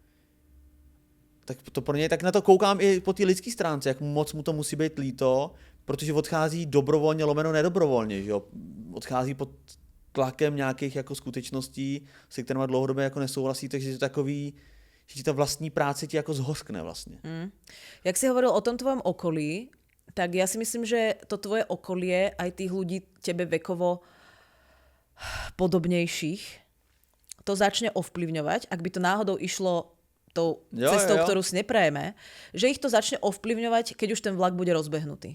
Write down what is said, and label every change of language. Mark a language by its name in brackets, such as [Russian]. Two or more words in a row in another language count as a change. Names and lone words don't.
[Czech] Tak to pro něj, tak na to koukám i po té lidské stránce, jak moc mu to musí být líto, protože odchází dobrovolně, lomeno nedobrovolně, že jo? Odchází pod tlakem nějakých jako skutečností, se kterými dlouhodobě jako nesouhlasí, takže je to takový, že ti ta vlastní práce ti jako zhoskne vlastně. [Slovak] Jak si hovoril o tom tvojom okolí, tak ja si myslím, že to tvoje okolie, aj tých ľudí tebe vekovo podobnejších, to začne ovplyvňovať, ak by to náhodou išlo tou cestou, ktorú si neprajeme, že ich to začne ovplyvňovať, keď už ten vlak bude rozbehnutý.